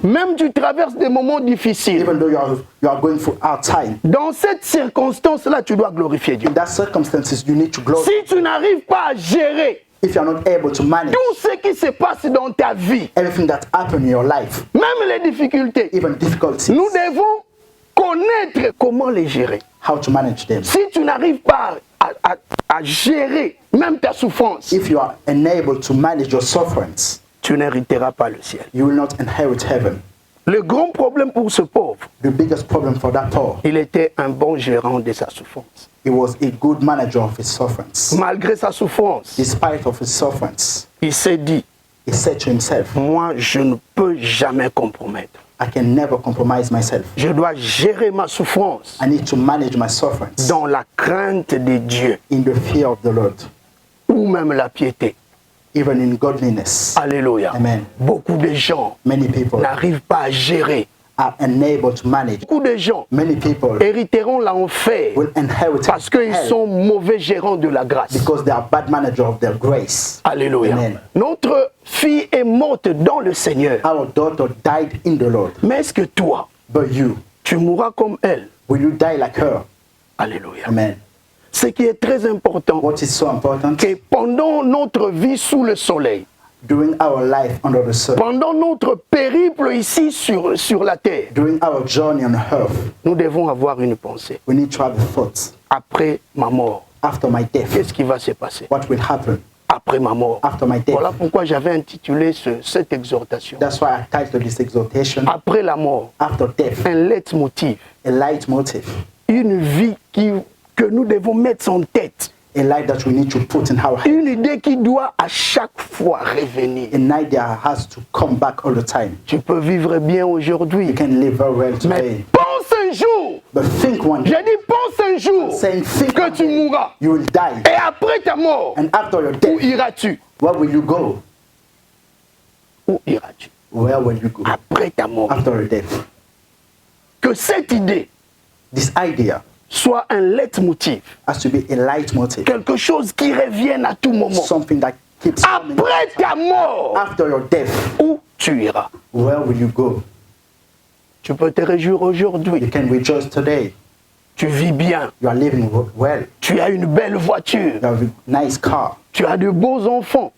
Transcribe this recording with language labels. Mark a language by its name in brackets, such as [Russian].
[French] même tu traverses des moments difficiles, [English] even though you are going through hard time. [French] dans cette circonstance-là, tu dois glorifier Dieu. [English] In that circumstances, you need to glorify. [French] Si tu n'arrives pas à gérer [English] If you are not able to manage [French] tout ce qui se passe dans ta vie, [English] everything that happened in your life, [French] même les difficultés, [English] even difficulties, [French] nous devons connaître comment les gérer. [English] how to manage them. [French] Si tu n'arrives pas à gérer même ta souffrance, [English] If you are unable to manage your sufferings, [French] tu n'hériteras pas le ciel. [English] you will not inherit heaven. [French] Le grand problème pour ce pauvre, [English] The biggest problem for that poor, [French] il était un bon gérant de sa souffrance. [English] he was a good manager of his sufferings. [French] Malgré sa souffrance, [English] Despite of his sufferings, [French] il s'est dit, [English] he said to himself, [French] moi je ne peux jamais compromettre. [English] I can never compromise myself. [French] Je dois gérer ma souffrance [English] I need to manage my sufferings [French] dans la crainte de Dieu [English] in the fear of the Lord, [French] ou même la piété. [English] even in godliness. [French] Alléluia. [English] Amen. [French] Beaucoup de gens [English] Many people [French] n'arrivent pas à gérer. [English] are unable to manage. [French] Beaucoup de gens [English] Many people [French] hériteront l'enfer [English] will inherit [French] parce qu'ils [English] hell [French] sont mauvais gérants de la grâce. [English] because they are bad manager of their grace. [French] Alléluia. [English] Amen. [French] Notre fille est morte dans le Seigneur. [English] Our daughter died in the Lord, [French] Mais est-ce que toi, [English] but you, [French] tu mourras comme elle? [English] will you die like her? [French] Alléluia. [English] Amen. [French] Ce qui est très important, [English] What is so important, [French] que pendant notre vie sous le soleil, [English] during our life under the sun, [French] pendant notre périple ici sur la terre, [English] during our journey on earth, [French] nous devons avoir une pensée. [English] we need to have a thought. [French] Après ma mort, [English] After my death, [French] qu'est-ce qui va se passer? [English] what will happen? [French] Après ma mort. [English] After my death. [French] Voilà pourquoi j'avais intitulé cette exhortation. [English] That's why I titled this exhortation, [French] Après la mort, [English] After Death, [French] un leitmotiv, [English] a leitmotiv, [French] une vie que nous devons mettre en tête. [English] A life that we need to put in our head. [French] Une idée qui doit à chaque fois revenir. [English] An idea has to come back all the time. [French] Tu peux vivre bien aujourd'hui, [English] You can live very well [French] mais [English] today. [French] pense un jour, [English] But think one day, [French] j'ai dit pense un jour [English] saying think [French] que [English] one [French] tu [English] day, [French] mourras. [English] you will die. [French] Et après ta mort, [English] And after your [French] où [English] death, [French] iras-tu? [English] where will you go? [French] Où iras-tu? [English] Where will you go? [French] Après ta mort. [English] After your death. [French] Que cette idée [English] This idea [French] soit un leitmotiv, [English] has to be a leitmotiv. [French] quelque chose qui revienne à tout moment. [English] Something that keeps coming. [French] Après ta mort, [English] After your death, [French] où tu iras? [English] where will you go? [French] Tu peux te réjouir [English] You [French] aujourd'hui. [English] can rejoice today. [French] Tu vis bien. [English] You are living well. [French] Tu as une belle voiture. [English] You have a nice car. [French] Tu as de beaux enfants.